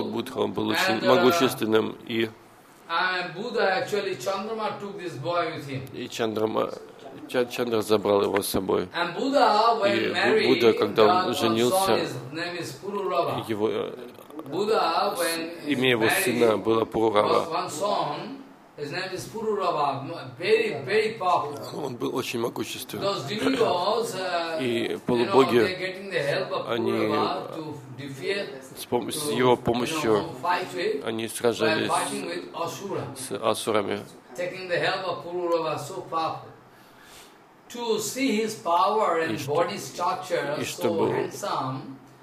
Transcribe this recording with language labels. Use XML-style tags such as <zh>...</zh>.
<ru>И Будха был очень могущественным, и</ru> <en>Buddha actually Chandrama took this boy with him.</en> <ru>И Чандра забрал его с собой.</ru> <en>And Buddha, when married,</en> <ru>Будда, когда он женился, его</ru> <en>Buddha, when</en> <ru>имея его сына, было Пурурава.</ru> <en>His name is Pururava, very, very powerful.</en> <ru>Он был очень могущественен.</ru> <en>Those demigods, you know, they're getting the help of Pururava to defeat,</en> <ru>to, его помощью,</ru> <en>fight with,</en> <ru>они сражались</ru> <en>fighting with Asura,</en> <ru>с Асурами.</ru> <en>Taking the help of Pururava, so powerful. To see his power and body structure so handsome,</en>